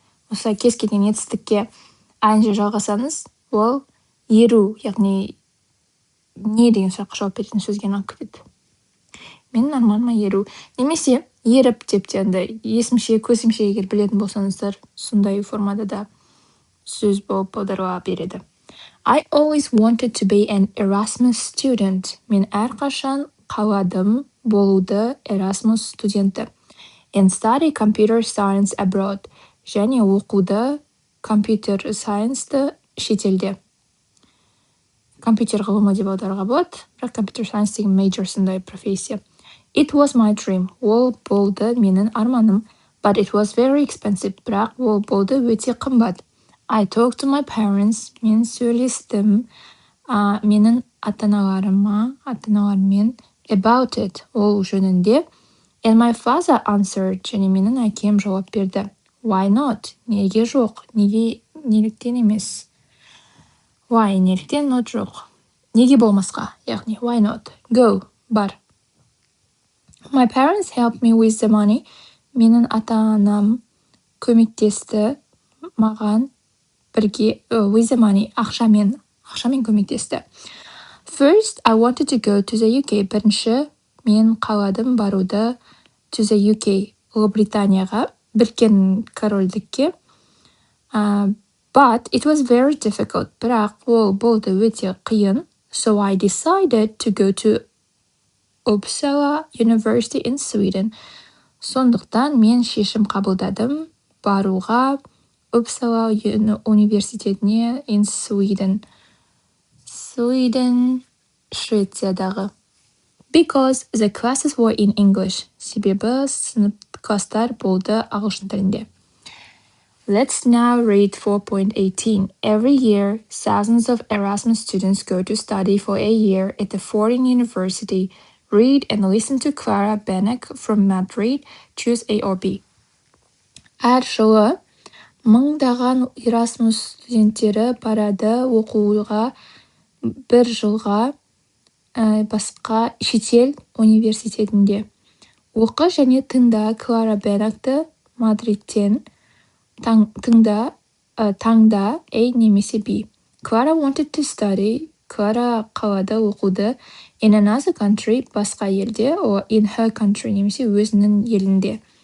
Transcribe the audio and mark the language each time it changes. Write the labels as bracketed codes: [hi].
[kk] Осылай кез келген етістікке ing жалғасаңыз, ол еру, яғни не деген сұраққа жауап беретін сөзге айналып кетеді. Менің арманыма еру. Немесе еріп деп те есімше, көзімше егер білетін болсаңыздар, сондай формада да сөз болып аударуға береді. [en] I always wanted to be an Erasmus student. [kk] Мен әрқашан қаладым болуды Erasmus студенті. [en] And study computer science abroad. [kk] Және оқуды computer science-ты шетелде. Компьютер ғылымы деп аударуға болады, бірақ computer science деген major сондай профессия. [en] It was my dream. [kk] Ол болды менің арманым. [en] But it was very expensive. [kk] Бірақ ол болды өте қымбат. [en] I talked to my parents. [kk] Мен сөйлестім менің ата-аналармен [en] about it. [kk] Ол жөнінде. [en] And my father answered. [kk] Және менің әкем жауап берді. [en] Why not? [kk] Неге жоқ? Неліктен емес? [en] Why? [kk] Неліктен not жоқ? Неге болмасқа? Яғни, [en] why not? Go, [kk] бар. [en] My parents helped me with the money. [kk] Менің ата-анам көмектесті маған бірге, [en] with the money, [kk] ақшамен көмектесті. [en] First, I wanted to go to the UK. [kk] Бірінші, мен қаладым баруды [en] to the UK, [kk] Ұлыбританияға, Біріккен Корольдікке. [en] But it was very difficult. [kk] Бірақ ол болды өте қиын. [en] So I decided to go to Uppsala University in Sweden. [kk] Сондықтан мен шешім қабылдадым баруға Uppsala университетіне [en] in Sweden. [kk] Sweden, Швециядағы. [en] Because the classes were in English. [kk] Себебі класстар болды ағылшын тілінде. [en] Let's now read 4.18. Every year, thousands of Erasmus students go to study for a year at a foreign university. Read and listen to Clara Benek from Madrid. Choose A or B. [kk] Әр жылы мыңдаған Erasmus студенттері барады оқуға бір жылға басқа шетел университетінде. Оқы және тыңда Клара Бенекті Мадридтен. Таңда A немесе B. [en] Clara wanted to study [kk] Клара қалада оқуды. [en] In another country, [kk] басқа елде, [en] or in her country, [kk] немесе өзінің елінде.